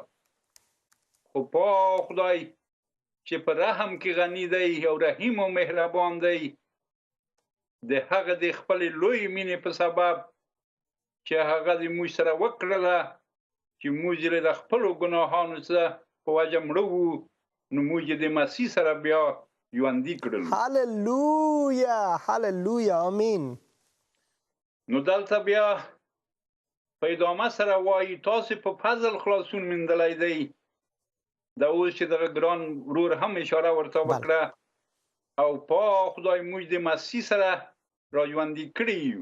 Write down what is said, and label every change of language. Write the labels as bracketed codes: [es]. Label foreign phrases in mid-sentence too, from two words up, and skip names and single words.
[ps] خو پاک خدای چې په رحم کې غني دی او رحیم او مهربان دی د هغه د خپل لوی مینې په سبب چې هغه د موږ سره وکړله چې موږ یې د خپلو ګناهانو څخه په وجه مړه وو نو موږ یې د مسیح سره بیا ژوندي کړلو. هللویا هللویا آمین. نو دلته بیا په ادامه سره وایي تاسو په فضل خلاصون موندلی دی. دا اوس چې دغه ګران ورور هم اشاره ورته وکړه او پاک خدای موږ د مسیح سره را ژوندي کړي یو